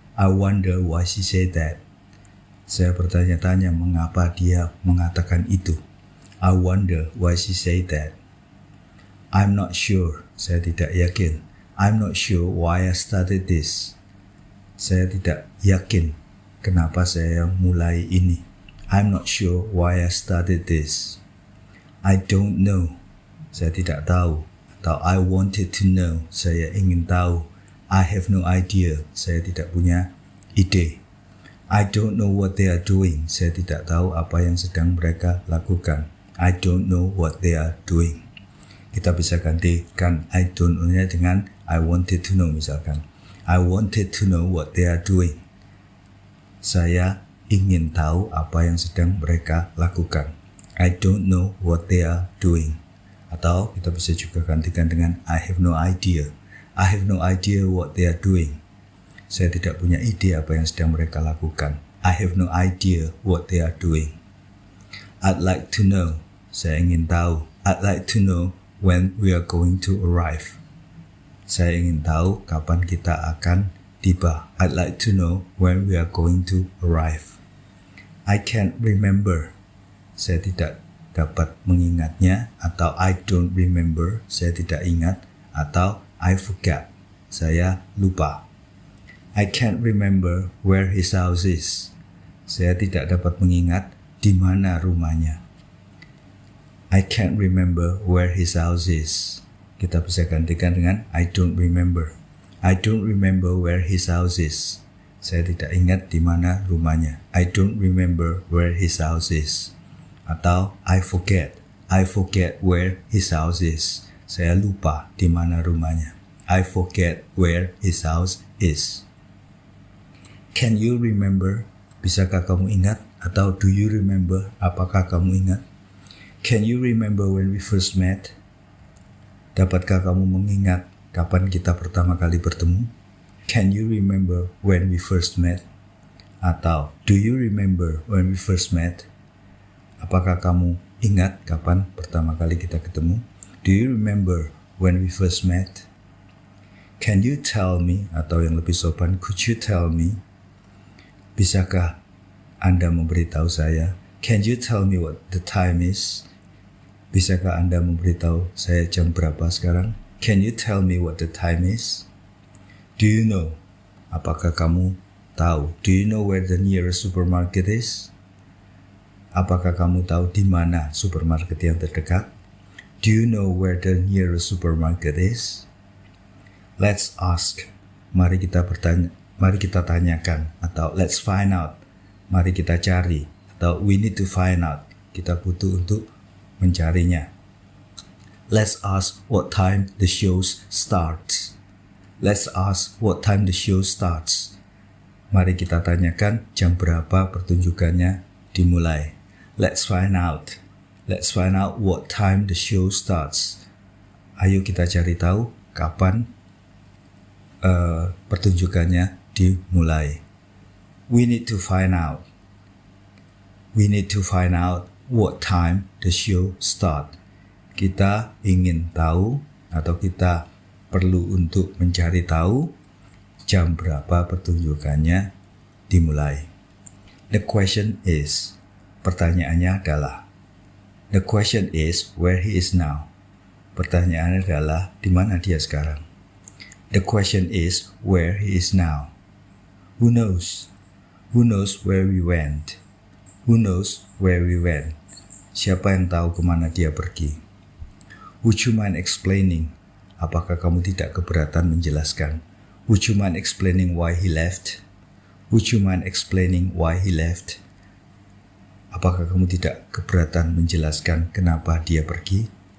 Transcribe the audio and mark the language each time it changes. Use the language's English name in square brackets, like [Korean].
[English] I wonder why she said that. [Indonesian] Saya bertanya-tanya mengapa dia mengatakan itu. [English] I wonder why she said that. I'm not sure. [Indonesian] Saya tidak yakin. [English] I'm not sure why I started this. [Indonesian] Saya tidak yakin kenapa saya mulai ini. [English] I'm not sure why I started this. I don't know. [Indonesian] Saya tidak tahu. Atau [English] I wanted to know. [Indonesian] Saya ingin tahu. [English] I have no idea. [Indonesian] Saya tidak punya ide. [English] I don't know what they are doing. [Indonesian] Saya tidak tahu apa yang sedang mereka lakukan. [English] I don't know what they are doing. [Indonesian] Kita bisa gantikan [English] I don't know-nya dengan I wanted to know misalkan. I wanted to know what they are doing. [Indonesian] Saya ingin tahu apa yang sedang mereka lakukan. [English] I don't know what they are doing. [Indonesian] Atau kita bisa juga gantikan dengan [English] I have no idea. I have no idea what they are doing. [Indonesian] Saya tidak punya ide apa yang sedang mereka lakukan. [English] I have no idea what they are doing. I'd like to know. [Indonesian] Saya ingin tahu. [English] I'd like to know when we are going to arrive. [Indonesian] Saya ingin tahu kapan kita akan tiba. [English] I'd like to know when we are going to arrive. I can't remember. [Indonesian] Saya tidak dapat mengingatnya, atau [English] I don't remember, [Indonesian] saya tidak ingat, atau [English] I forgot, [Indonesian] saya lupa. [English] I can't remember where his house is. [Indonesian] Saya tidak dapat mengingat di mana rumahnya. [English] I can't remember where his house is. [Indonesian] Kita bisa gantikan dengan [English] I don't remember. I don't remember where his house is. [Indonesian] Saya tidak ingat di mana rumahnya. [English] I don't remember where his house is. Atau I forget where his house is. [Indonesian] Saya lupa di mana rumahnya. [English] I forget where his house is. Can you remember? [Indonesian] Bisakah kamu ingat? Atau [English] do you remember? [Indonesian] Apakah kamu ingat? [English] Can you remember when we first met? [Indonesian] Dapatkah kamu mengingat kapan kita pertama kali bertemu? [English] Can you remember when we first met? Atau do you remember when we first met? [Indonesian] Apakah kamu ingat kapan pertama kali kita ketemu? [English] Do you remember when we first met? Can you tell me? [Indonesian] Atau yang lebih sopan, [English] could you tell me? [Indonesian] Bisakah Anda memberitahu saya? [English] Can you tell me what the time is? [Indonesian] Bisakah Anda memberitahu saya jam berapa sekarang? [English] Can you tell me what the time is? Do you know? [Indonesian] Apakah kamu tahu? [English] Do you know where the nearest supermarket is? [Indonesian] Apakah kamu tahu di mana supermarket yang terdekat? [English] Do you know where the nearest supermarket is? Let's ask. [Indonesian] Mari kita mari kita tanyakan, atau [English] let's find out, [Indonesian] mari kita cari, atau [English] we need to find out, [Indonesian] kita butuh untuk mencarinya. [English] Let's ask what time the show starts. Let's ask what time the show starts. [Indonesian] Mari kita tanyakan jam berapa pertunjukannya dimulai. [English] Let's find out. Let's find out what time the show starts. [Indonesian] Ayo kita cari tahu kapan pertunjukannya dimulai. [English] We need to find out. We need to find out what time the show start. [Indonesian] Kita ingin tahu atau kita perlu untuk mencari tahu jam berapa pertunjukannya dimulai. [English] The question is, [Indonesian] pertanyaannya adalah, [English] the question is where he is now. [Indonesian] Pertanyaannya adalah di mana dia sekarang. [English] The question is where he is now. Who knows? Who knows where we went? Who knows where we went? [Indonesian] Siapa yang tahu kemana dia pergi? [English] Would you mind explaining? [Indonesian] Apakah kamu tidak keberatan menjelaskan? [English] Would you mind explaining why he left? Would you mind explaining why he left? [Indonesian] Apakah kamu tidak keberatan menjelaskan kenapa dia pergi?